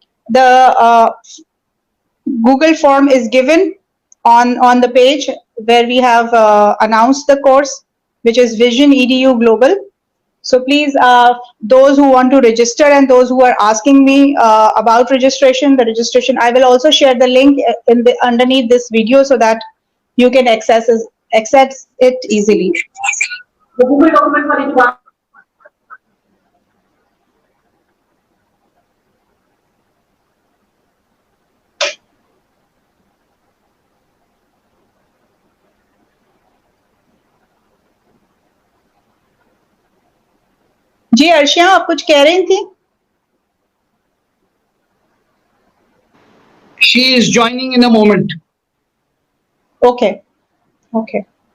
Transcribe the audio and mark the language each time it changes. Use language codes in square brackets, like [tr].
[en] The Google form is given on the page where we have announced the course, which is Vision EDU Global. So please, those who want to register and those who are asking me about registration, the registration, I will also share the link underneath this video so that you can access it easily. [hi] The Google document वाली जो बात जी अर्शिया आप कुछ कह रही थी? [en] She is joining in a moment. Okay. Okay.